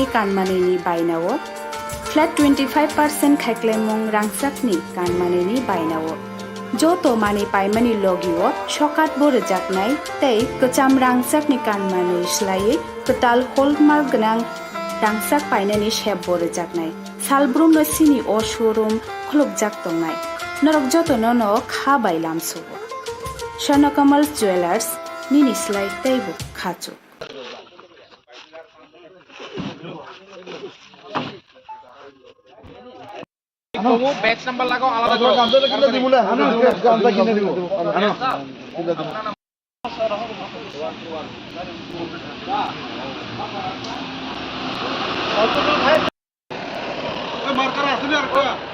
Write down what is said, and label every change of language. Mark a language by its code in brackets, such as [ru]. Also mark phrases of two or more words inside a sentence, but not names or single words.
[trp] कानमानैनि बायनावो फ्लैट 25% खाइक्लाइमुं रांचाकनि कानमानैनि बायनावो जतो मानै पाइमानि लगिओ शकात बोरोजाकनाय तै गोजाम रांचाकनि कानमानै स्लायै कताल हलमार्क गोनां रांचाक पाइनानि शेप बोरोजाकनाय सालब्रुम सिनि अ शोरूम खुलुबजाक दंनाय नरक जतो न खा बायलामसुबो स्वर्णकमल ज्वेलर्स निनि स्लाय तैबो खाचो [bn] তবু [en] batch number [bn] লাগাও আলাদা করে গামছা কিনে দিব না গামছা কিনে দিব মার্কার আছে না আর কোয়া